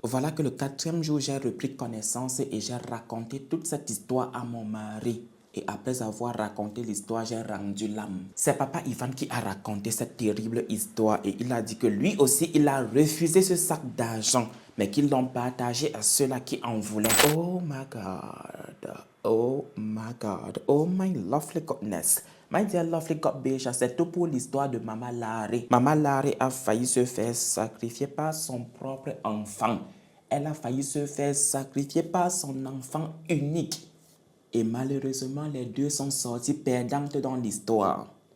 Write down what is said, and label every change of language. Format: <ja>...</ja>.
<fr>Voilà que le 4e jour, j'ai repris connaissance et j'ai raconté toute cette histoire à mon mari. Et après avoir raconté l'histoire, j'ai rendu l'âme. C'est papa Ivan qui a raconté cette terrible histoire et il a dit que lui aussi, il a refusé ce sac d'argent, mais qu'ils l'ont partagé à ceux-là qui en voulaient.</fr> <en>Oh my God, oh my God, oh my lovely goodness. My dear lovely God Beja,</en> <fr>c'est tout pour l'histoire de Maman Larry. Maman Larry a failli se faire sacrifier par son propre enfant. Elle a failli se faire sacrifier par son enfant unique. Et malheureusement, les deux sont sortis perdantes dans l'histoire.</fr>